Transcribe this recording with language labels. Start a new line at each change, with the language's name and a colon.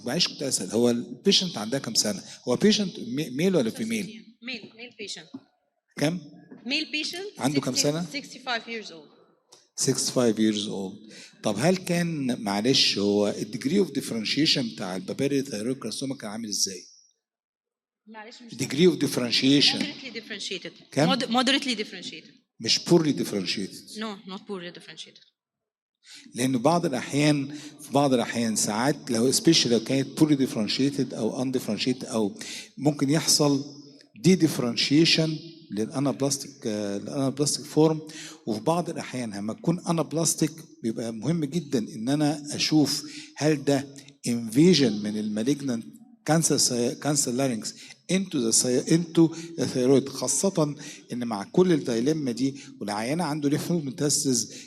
Arabic: معلش كنت اسال هو البيشنت عندها كام سنه؟ هو بيشنت ميل ولا فيميل؟ ميل بيشنت. كم؟ ميل بيشنت عنده كام سنه؟
English: 65 years old. 65 years old.
Arabic: طب هل كان معلش هو الديجري اوف ديفرنشيشن بتاع البابيلاري ثايرويد كارسينوما كان عامل ازاي؟ معلش مش
English: degree of differentiation moderately differentiated.
Arabic: كم؟
English: moderately differentiated. مش poorly differentiated. No, not poorly differentiated.
Arabic: لأن في بعض الأحيان ساعات لو especially لو كانت
English: poorly differentiated
Arabic: أو undifferentiated أو ممكن يحصل de-differentiation للانابلاستيك فورم. وفي بعض الأحيان لما تكون انابلاستيك بيبقى مهم جدا إن أنا أشوف هل ده invasion من المالجنانت كانسر لارينكس انتو الثيرويد، خاصة ان مع كل الدايليما دي والعيانة عنده ليف نود ميتاستاز.